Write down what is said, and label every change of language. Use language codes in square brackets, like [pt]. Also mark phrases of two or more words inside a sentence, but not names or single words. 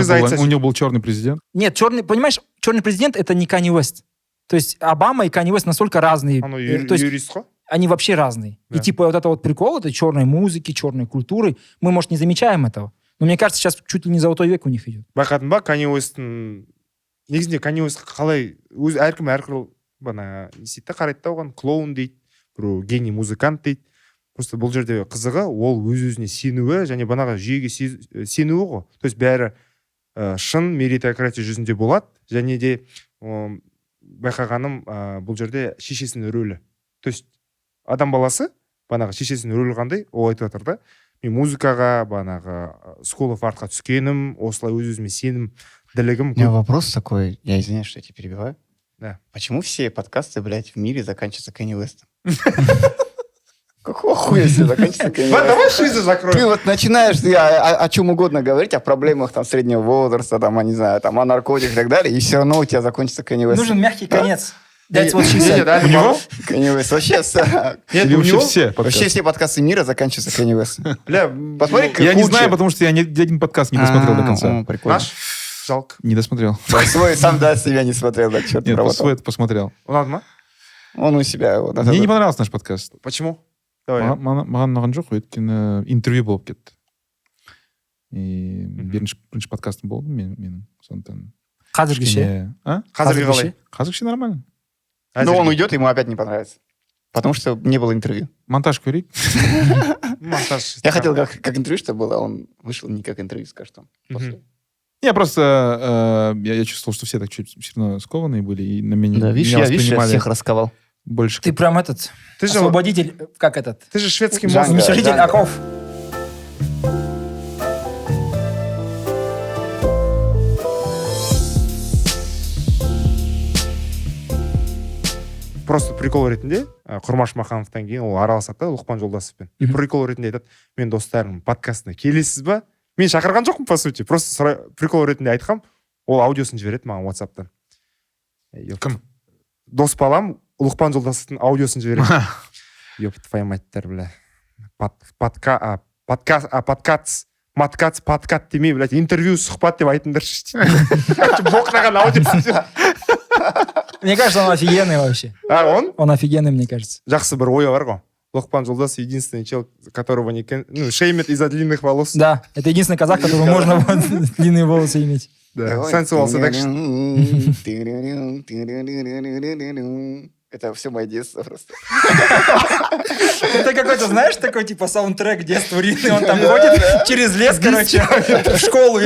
[ru] Зайцев. у него был черный президент. Нет, понимаешь, черный президент — это не Канье Уэст. То есть Обама и Канье Уэст настолько разные. [kk] Анау [ru] То есть [kk] юрист қой? [ru] они вообще разные. Да. И типа вот это вот прикол этой черной музыки, черной культуры, мы, может, не замечаем этого. Но мне кажется, сейчас чуть ли не золотой век у них идет. [kk] Байқадың ба, Канье Уэсттің негізінде Канье Уэст қалай өзі әркім әрқилы бана не істейді да, қарайды да оған, клоун дейді, біреу гений музыкант дейді. Просто бұл жерде қызығы ол өз-өзіне сенуі және банағы жүйеге сенуі ғой. [ru] То есть [kk] бәрі шын меритократия жүзінде болады, және де байқағаным бұл жерде шешесінің рөлі. [ru] То есть [kk] адам баласы банағы шешесінің рөлі қандай, ол айтып жатыр да, мен музыкаға банағы School of Art'қа түскенім, осылай өз-өзіме сенім, ділігім [ru] У меня вопрос такой, я извиняюсь, что я тебя перебиваю. Да. Почему все подкасты, блядь, в мире заканчиваются Канье Уэстом? Какого хуя все заканчивается Канье Уэстом? Давай шизы Ты закроем. вот начинаешь о чем угодно говорить, о проблемах там среднего возраста, там, не знаю, там, о наркотиках и так далее, и все равно у тебя закончится Канье Уэст. Нужен мягкий конец. [en] That's what she [ru] Не, [en] said. [ru] да, У него? Канье Уэст. Вообще, Нет, Или у вообще него, все вообще подкасты? все подкасты мира заканчиваются Канье Уэстом. бля, Посмотри, Я не Куча. знаю, потому что я ни один подкаст не досмотрел до конца. Прикольно. наш, жалко. Не досмотрел. Свой сам, да, себя не смотрел, да, черт Нет, работал. свой это посмотрел. [kk] Ұнады ма? [ru] Он у себя... вот, Мне не понравился наш подкаст. Почему? Давай. [kk] Маған ұнаған жоқ, өйткені интервью болып кетті. И бірінші подкастым болды менің. Сондықтан Қазіргі ше. кішкене- А? Қазіргі Қазіргі қалай? Қазіргі нормально. [ru] Но он уйдет, ему опять не понравится. Потому что не было интервью. [kk] Монтаж көрейік. Монтаж. [ru] Я хотел как интервью, чтобы было, а он вышел не как интервью, скажет он. После. Я просто... я чувствовал, что все так чуть все равно скованные были, и на меня, Да, видишь, меня я воспринимали всех расковал. больше Ты прям этот, Ты же, освободитель, как этот, ты же шведский Жанга. мозг. уничтожитель Жанга. оков. Просто прикол [kk] ретінде Құрмаш Махановтан кейін ол араласады да Лұқпан Жолдасовпен. [ru] И прикол [kk] ретінде айтады, мен достарым подкастына келесіз ба? Мен шақырған жоқпын, [ru] по сути. Просто прикол [kk] ретінде айтқам, ол аудиосын жібереді маған WhatsApp'тан. Кім? Дос балам Лұқпан Жолдасовтың аудиосын жібереді. [ru] Ёп твою мать-тар, бля. [kk] Подкаст демей, блядь, интервью, сұхбат деп айтыңдаршы. Боқнаған аудиосын жібереді. [ru] Мне кажется, он офигенный вообще. Он? Он офигенный, мне кажется. [kk] Жақсы бір ойы бар ғой. [ru] Лұқпан Жолдас единственный чел, которого не шеймит из-за длинных волос. Да, это единственный казах, которого можно вот длинные волосы иметь. Да. Sensual Seduction. Это все мое детство просто. Это какой-то, знаешь, такой, типа, саундтрек детства Рины, он там ходит через лес, короче, в школу.